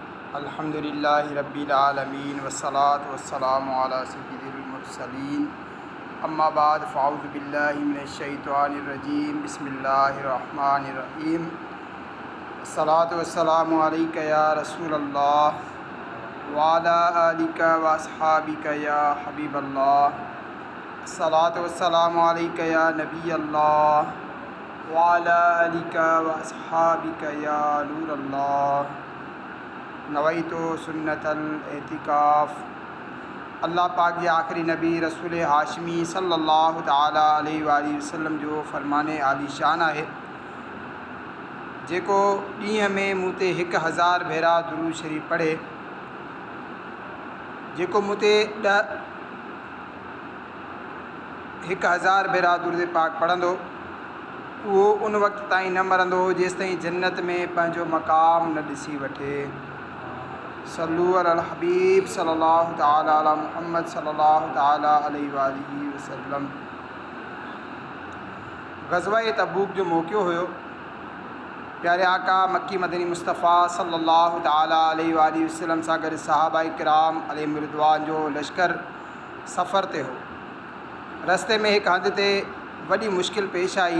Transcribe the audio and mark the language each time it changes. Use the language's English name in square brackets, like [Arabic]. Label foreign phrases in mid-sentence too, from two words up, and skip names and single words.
[Arabic] الحمد لله رب العالمين والصلاة والسلام على سيد المرسلين أما بعد فأعوذ بالله من الشيطان الرجيم بسم الله الرحمن الرحيم الصلاة والسلام عليك يا رسول الله وعلى آلك وأصحابك يا حبيب الله الصلاة والسلام عليك يا نبي الله وعلى آلك وأصحابك يا نور الله نويت سنة الاعتكاف. [Sindhi] अल्लाह पाक जे आखिरी नबी रसूल हाशमी [Arabic] صلى الله تعالى عليه وسلم [Sindhi] जो फ़रमाने आलीशान है जेको ॾींहं में मूं ते 1000 भेरा दुरूद शरीफ़ पढ़े, जेको मूं ते 1000 भेरा दुरूद पाक पढ़ंदो वो उन वक्त ताईं न मरंदो जेसिताईं जन्नत में पंहिंजो मक़ाम न ॾिसी वठे। [Arabic] صلوا على الحبيب صلى الله تعالى على محمد صلى الله تعالى عليه وسلم. [Sindhi] ग़ज़वा तबूक जो मौक़ियो हुयो, प्यारे आका मक्की मदनी मुस्तफ़ा [Arabic] صلى الله تعالى عليه وسلم [Sindhi] सां गॾु सहाबा किराम [Arabic] عليهم الرضوان [Sindhi] जो लश्कर सफ़र ते हो। रस्ते में हिकु हंधि ते वॾी मुश्किल पेश आई।